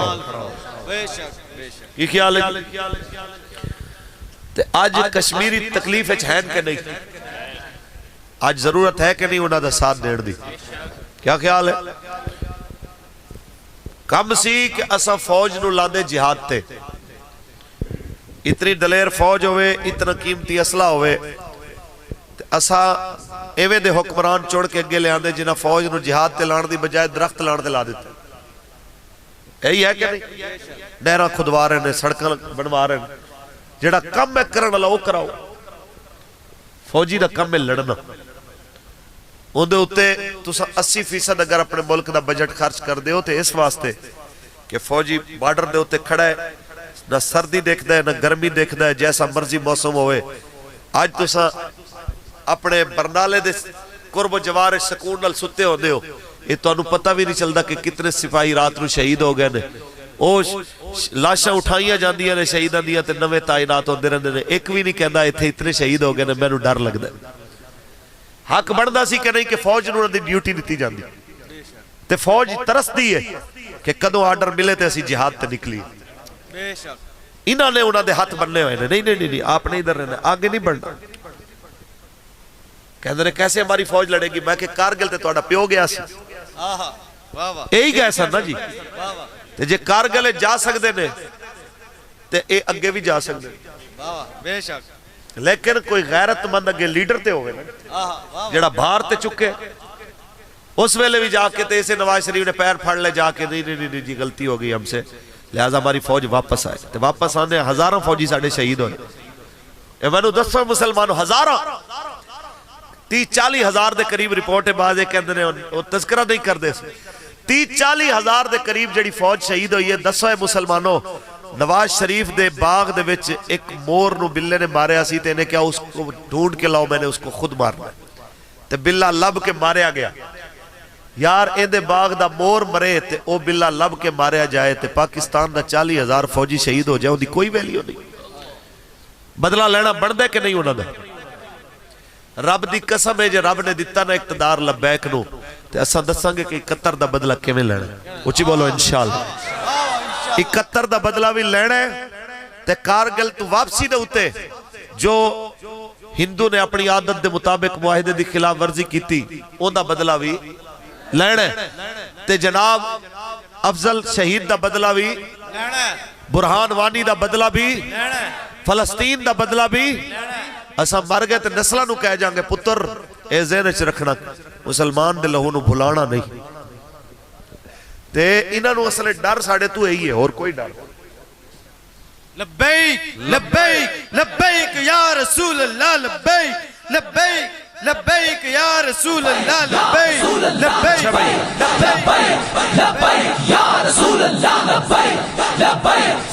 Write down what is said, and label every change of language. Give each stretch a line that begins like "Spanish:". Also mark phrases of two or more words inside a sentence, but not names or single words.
Punjabi: بے شک بے شک یہ خیال ہے تے آج کشمیری تکلیف ہے کہ نہیں آج ضرورت ہے کہ نہیں انہاں دا ساتھ دیڑ دی کیا خیال ہے کم سی کہ اسا فوج نو لاندے جہاد تے اتنی دلیر فوج ہوئے اتنا قیمتی اسلحہ ہوئے اسا ایویں دے حکمران چوڑ کے اگے لے آندے جنہ فوج نو جہاد تے لان دی بجائے درخت لان تے لا دیتے یہی ہے کہ نہیں نہرہ کھدوا رہے ہیں سڑکاں بنوا رہے ہیں جڑا کم ہے کرن اللہ وہ کراؤ فوجی دا کم ہے لڑنا اندھے ہوتے تو 80% اگر اپنے ملک دا بجٹ خرچ کر دے ہوتے اس واسطے کہ فوجی بارڈر دے ہوتے کھڑا ہے
Urdu: نہ سردی دیکھتا ہے نہ گرمی دیکھتا ہے
Punjabi: جیسا مرضی موسم ہوئے آج تو سا اپنے برنالے دے قرب و جوار سکون نال ستے ہو دے ہو یہ تو انہوں پتہ بھی نہیں چلتا کہ کتنے سپاہی رات نو شہید ہو گئے نے او لاشاں اٹھائیاں جاندیاں نے شہیداں دیا تے نوے تعینات ہوندے رہندے نے ایک بھی نہیں کہندا ایتھے اتنے شہید ہو گئے نے میں نو ڈر لگدا ہے حق بندا سی کہ نہیں کہ فوج نو دی ڈیوٹی دتی جاندی تے فوج ترس دی ہے کہ کدوں آرڈر ملے تے اسی جہاد تے نکلی بے شک انہاں نے انہاں دے ہاتھ بننے ہوئے
Urdu: نہیں نہیں نہیں آپ نہیں ادھر رہنا آگے نہیں بڑھنا کہتے ہیں کیسے ہماری فوج لڑے گی
Punjabi: میں کہ کارگل تے توڑا پیو گیا سی یہی گئے سن نا جی تے جے کارگلے جا سکتے نے تے اے اگے بھی جا سکتے بے شک لیکن کوئی غیرت مند اگے لیڈر تے ہوئے نا جڑا بھار تے چکے اس ویلے بھی جا کے تے اسے نواز شریف نے پیر پھڑ لے جا کے نہیں جی
Urdu: غلطی ہو گئی ہم سے لہذا ہماری فوج واپس آئے
Punjabi: تے واپس آنے ہزاروں فوجی ساڑھے شہید ہوئے اے میں نے 10 مسلمانوں ہزاروں 30-40 ہزار دے قریب رپورٹ بازے کہندے نے وہ تذکرہ نہیں کر دے 30-40 ہزار دے قریب جڑی فوج شہید ہوئی ہے 10 مسلمانوں نواز شریف دے باغ دے وچ ایک مور نو بلے نے ماریا سی تے نے کیا اس کو ڈھونڈ کے لاؤ میں نے اس کو خود مارنا تے بلا لب کے ماریا گیا. یار ایندے باغ دا مور مرے تے او بلا لب کے ماریا جائے تے پاکستان دا 40,000 فوجی شہید ہو جائے ان دی کوئی ویلیو نہیں. بدلہ لینا بڑھدا کہ نہیں انہاں دا؟ رب دی قسم ہے جے رب نے دتا نا اقتدار لبیک نو تے اساں دساں گے کہ 71 دا بدلہ کیویں لینا ہے. اچھی بولو انشاءاللہ. 71 دا بدلہ بھی لینا ہے تے کارگل تو واپسی دے ہوتے جو ہندو نے اپنی عادت دے مطابق معاہدے دی خلاف ورزی کیتی اون دا بدلہ بھی لینا ہے تے جناب افضل شہید دا بدلہ بھی لینا ہے, برہان وانی دا بدلہ بھی لینا ہے, فلسطین دا بدلہ بھی. اساں مر گئے تے نسلہ نو کہہ جائیں گے پتر اے ذہن چ رکھنا مسلمان دے لہو نو بھلانا نہیں. تے انہاں نو اصل ڈر ساڑے تو یہی ہے اور کوئی ڈر.
Arabic: لبیک لبیک لبیک یا رسول اللہ لبیک لبیک لبیک یا رسول اللہ لبیک لبیک لبیک لبیک یا رسول اللہ لبیک لبیک